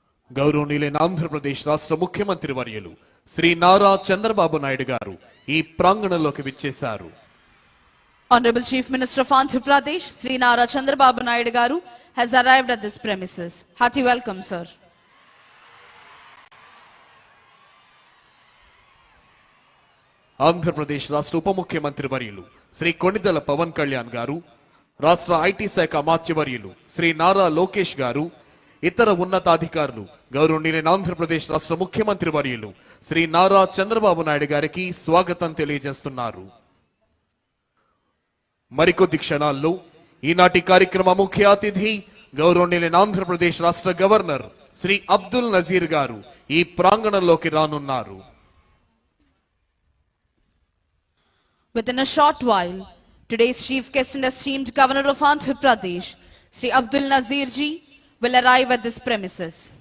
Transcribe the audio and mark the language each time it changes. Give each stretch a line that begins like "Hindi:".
Telugu: గౌరవనీయులైన ఆంధ్రప్రదేశ్ రాష్ట్ర ముఖ్యమంత్రి వర్యులు శ్రీ నారా చంద్రబాబు నాయుడు గారు ఈ ప్రాంగణంలోకి విచ్చేశారు.
English: Honorable Chief Minister of Andhra Pradesh, Sri Nara Chandrababu Naidu Garu, has arrived at this premises. Hearty welcome, sir.
Telugu: Andhra Pradesh రాష్ట్ర ఉప ముఖ్యమంత్రి వర్యులు శ్రీ కొణిదెల పవన్ కళ్యాణ్ గారు, రాష్ట్ర ఐటీ శాఖ అమాత్యవర్యులు శ్రీ నారా లోకేష్ గారు, ఇతర ఉన్నతాధికారులు గౌరవనీయులైన ఆంధ్రప్రదేశ్ రాష్ట్ర ముఖ్యమంత్రి వర్యులు శ్రీ నారా చంద్రబాబు నాయుడు గారికి స్వాగతం తెలియజేస్తున్నారు. మరికొద్ది క్షణాల్లో ఈనాటి కార్యక్రమ ముఖ్య అతిథి గౌరవనీయులైన ఆంధ్రప్రదేశ్ రాష్ట్ర గవర్నర్ శ్రీ అబ్దుల్ నజీర్ గారు ఈ ప్రాంగణంలోకి రానున్నారు.
English: Within a short while, today's chief guest and esteemed governor of Andhra Pradesh, Sri Abdul Nazir ji, will arrive at this premises.